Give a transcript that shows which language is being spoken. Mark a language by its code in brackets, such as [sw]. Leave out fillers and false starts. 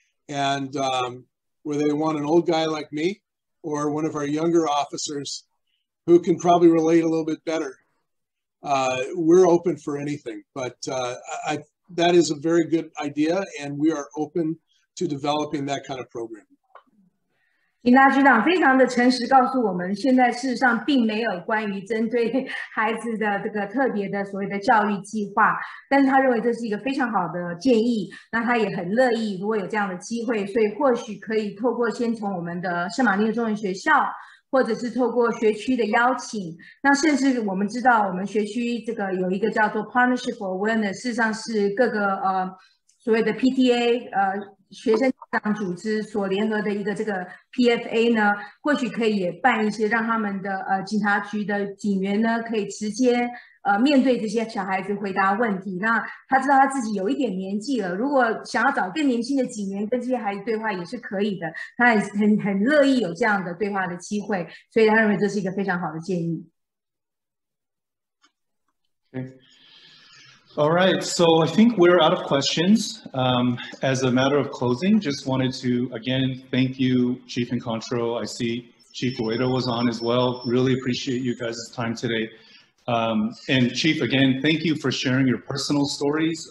[en] And whether they want an old guy like me or one of our younger officers who can probably relate a little bit better, we're open for anything. But that is a very good idea, and we are open to developing that kind of program. [zh] 警察局长非常的诚实告诉我们，现在事实上并没有关于针对孩子的这个特别的所谓的教育计划，但是他认为这是一个非常好的建议，那他也很乐意如果有这样的机会，所以或许可以透过先从我们的圣马力诺中文学校，或者是透过学区的邀请，那甚至我们知道我们学区这个有一个叫做 Partnership for Awareness， 事实上是各个所谓的 PTA 学生家长组织所联合的一个这个 PFA 呢，或许可以也办一些让他们的警察局的警员呢可以直接面对这些小孩子回答问题。那他知道他自己有一点年纪了，如果想要找更年轻的警员跟这些孩子对话也是可以的，他也很乐意有这样的对话的机会，所以他认为这是一个非常好的建议。 [en] Okay. All right, so I think we're out of questions. As a matter of closing, just wanted to, again, thank you, Chief Encontro. I see Chief Ueda was on as well. Really appreciate you guys' time today. And Chief, again, thank you for sharing your personal stories.